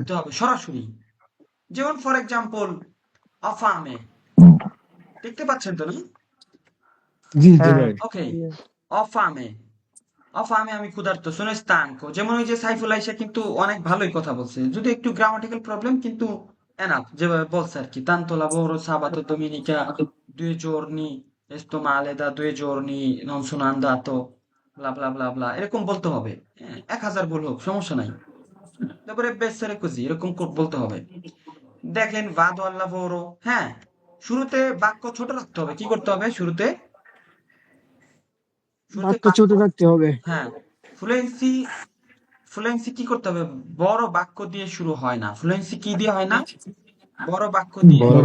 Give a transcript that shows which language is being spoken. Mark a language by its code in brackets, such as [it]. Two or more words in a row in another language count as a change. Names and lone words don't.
[bn] ভাবতে হবে, সরাসরি। যেমন [en] for example, [bn] অফামে। দেখতে পাচ্ছেন তো না? জি, জি জি। হ্যাঁ। ভাই। ওকে, অফামে। অফামে আমি ক্ষুধার্ত, [it] sono stanco. [bn] যেমন ওই যে সাইফুল আইসা কিন্তু অনেক ভালোই কথা বলছে, যদি একটু [en] grammatical problem, [bn] কিন্তু এনাফ যেভাবে বলছে আর কি। [it] তানতো lavoro sabato domenica 2 giorni, sto male da 2 giorni, non sono andato, bla bla bla bla, [bn] এরকম বলতে হবে। হ্যাঁ, 1000 ভুল হোক, সমস্যা নাই। তারপরে বেসরে কুজি এরকম বলতে হবে। দেখেন [it] vado al lavoro, [bn] হ্যাঁ, শুরুতে বাক্য ছোট রাখতে হবে। কি করতে হবে শুরুতে? শুরুতে বাক্য বাক্য, ছোট রাখতে হবে। হ্যাঁ। ফ্লুয়েন্সি, কি করতে হবে? বড় বাক্য দিয়ে শুরু হয় না। ফ্লুয়েন্সি কি দিয়ে হয় না? বড় বাক্য দিয়ে বড়